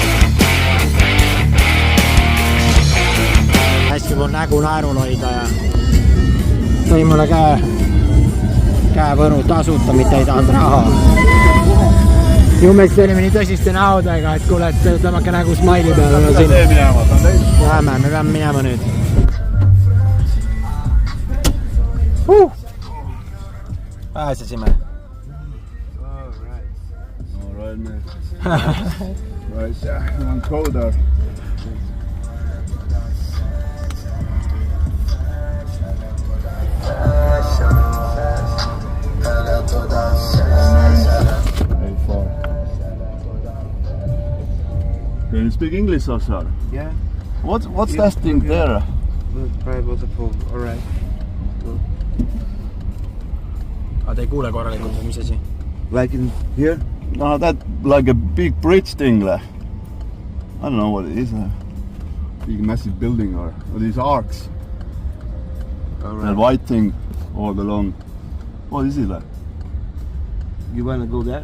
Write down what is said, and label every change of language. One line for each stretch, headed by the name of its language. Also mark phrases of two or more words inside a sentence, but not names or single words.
Estonian: Hästi mul nägu naerul hoida ja tõi mulle käevõru tasuta, mitte ei tahanud raha. Jummest olime nii tõsiste näodega, et kuule, et tõmmake nägu smaili peale. Tee minema, ta on teis. Jääme, me peame minema nüüd. Pääsesime.
English: Alright, mate. Right, yeah, I'm colder. Can you speak English also? Yeah. What's that thing there? Private waterfall, alright.
Estonian: Aga te ei kuule korralikult või mis asi?
English: Like in here? No, that like a big bridge thing. I don't know what it is. A big massive building or these arcs. That white thing all along. What is it like? You wanna go there?